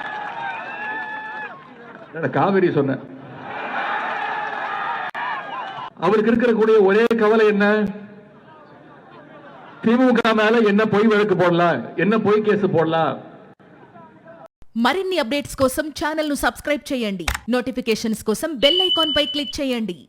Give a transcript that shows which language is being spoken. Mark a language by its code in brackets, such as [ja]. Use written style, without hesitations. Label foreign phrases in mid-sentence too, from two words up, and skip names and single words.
[ta] காவிரி சொன்ன அவருக்கு இருக்கக்கூடிய ஒரே கவலை என்ன? திமுக மேல என்ன பொய் வழக்கு போடலாம், என்ன பொய் கேஸ் போடலாம். [te] మరిన్ని అప్డేట్స్ కోసం ఛానల్ ను సబ్స్క్రైబ్ చేయండి. నోటిఫికేషన్స్ కోసం బెల్ ఐకాన్ పై క్లిక్ చేయండి.